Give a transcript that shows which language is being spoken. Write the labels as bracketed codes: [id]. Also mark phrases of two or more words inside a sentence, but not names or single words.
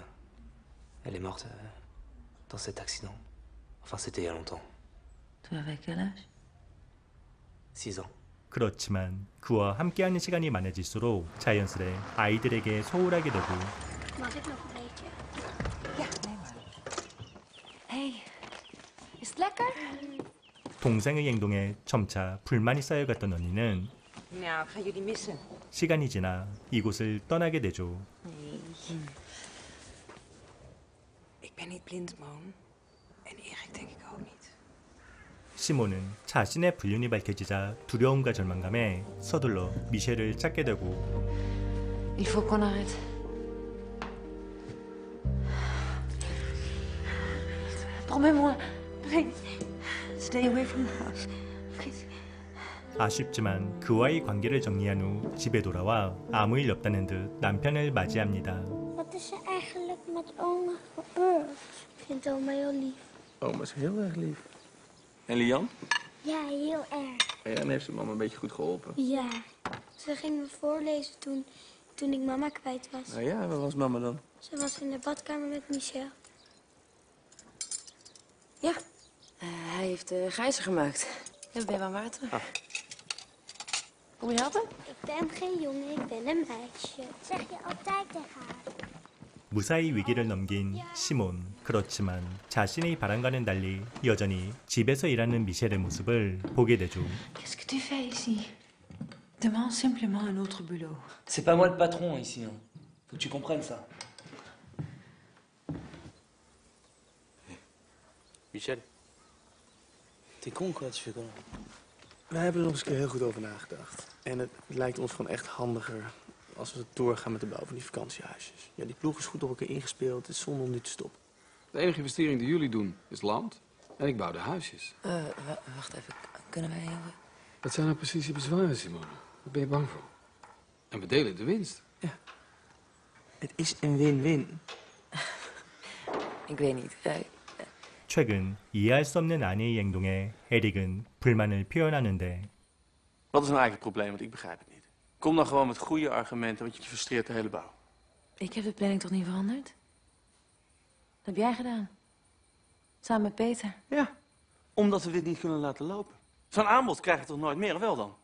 [fr] Elle est morte dans cet accident. Enfin, c'était il y a longtemps. Tu avais quel âge? 6 ans. [ko] 그렇지만 그와 함께하는 시간이 많아질수록 자연스레 아이들에게 소홀하게 되고 [nl] Mag ik nog een beetje? Ja, neem maar. Hey, is het lekker? [ko] 동생의 행동에 점차 불만이 쌓여갔던 언니는 [nl] Nou, ik ga jullie missen. [ko] 시간이 지나 이곳을 떠나게 되죠. [nl] ben niet blind, Moon. En Erik denk ik ook niet. [ko] 시몬은 자신의 불륜이 밝혀지자 두려움과 절망감에 서둘러 미셸을 찾게 되고 [fr] Il faut qu'on arrête. Promets-moi. [en] Please. Stay away from the house. Please. [ko] 아쉽지만 그와의 관계를 정리한 후 집에 돌아와 아무 일 없다는 듯 남편을 맞이합니다. [nl] Wat is er eigenlijk met oma gebeurd? Ik vind oma heel lief. Oma is heel erg lief. En Lian? Ja, heel erg. Ja, en heeft ze mama een beetje goed geholpen. Ja. Ze ging me voorlezen toen ik mama kwijt was. Nou ja, waar was mama dan? Ze was in de badkamer met Michel. Ja, hij heeft gijzer gemaakt. En we ben maar water. Ah. Kom je helpen? Ik ben geen jongen, ik ben een meisje. Dat zeg je altijd tegen haar. [ko] 무사히 위기를 넘긴 시몬. 그렇지만 자신의 바람과는 달리 여전히 집에서 일하는 미셸의 모습을 보게 되죠. [fr] Qu'est-ce que tu fais ici? Demande simplement un autre boulot. C'est pas moi le patron ici. Hein. Faut que tu comprennes ça. Michel. T'es con quoi, tu fais quoi? [nl] Wij hebben er nog eens een keer heel goed over nagedacht. En het lijkt ons gewoon echt handiger als we doorgaan met de bouw van die vakantiehuisjes. Ja, die ploeg is goed op elkaar ingespeeld. Het is zonde om nu te stoppen. De enige investering die jullie doen is land. En ik bouw de huisjes. Wacht even, kunnen wij... Wat zijn nou precies je bezwaren, Simone? Waar ben je bang voor? En we delen de winst. Ja. Het is een win-win. Ik weet niet. [ko] 최근 이해할 수 없는 아내의 행동에 에릭은 불만을 표현하는데 [nl] Wat is nou eigenlijk het probleem? Want ik begrijp het niet. Kom dan gewoon met goede argumenten, want je frustreert de hele bouw. Ik heb de planning toch niet veranderd? Dat heb jij gedaan. Samen met Peter. Ja, omdat we dit niet kunnen laten lopen. Zo'n aanbod krijg je toch nooit meer, of wel dan?